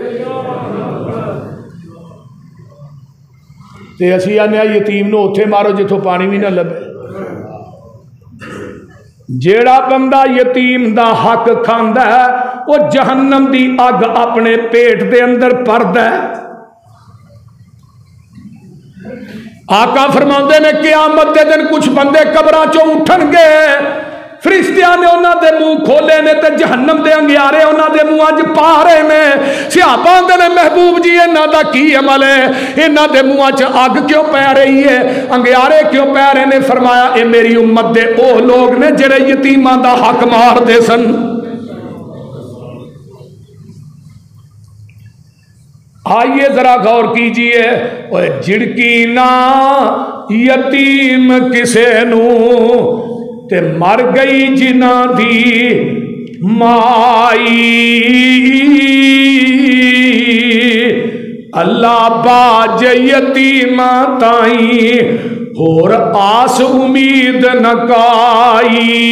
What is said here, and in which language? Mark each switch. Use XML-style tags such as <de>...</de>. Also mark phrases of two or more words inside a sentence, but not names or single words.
<pa>تے اسیں آنے یتیم نوں اوتھے مارو جتھوں پانی بھی نا لبھے جیہڑا بندہ یتیم دا حق کھاندا ہے وہ جہنم دی اگ اپنے پیٹ دے اندر بھردا ہے آقا فرماندے نے قیامت دے دن کجھ بندے قبراں چوں اٹھنگے فرشتیاں نے انہاں دے منہ کھولے نے تے جہنم دے انگیارے انہاں دے منہ اج پا رہے نے صحابہ دے نے محبوب جی انہاں دا کی عمل ہے انہاں دے منہ اچ اگ کیوں پہ رہی ہے انگیارے کیوں پہ رہے نے فرمایا اے میری امت دے او لوگ نے جڑے یتیماں دا حق مار دے سن</pa> <ur>آئیے ذرا غور کیجئے</ur> <pa>اوے جڑکی نہ یتیم کسے نو تے مر گئی جنہ دی مائی اللہ باج یتیم تائیں اور آس امید نکائی</pa>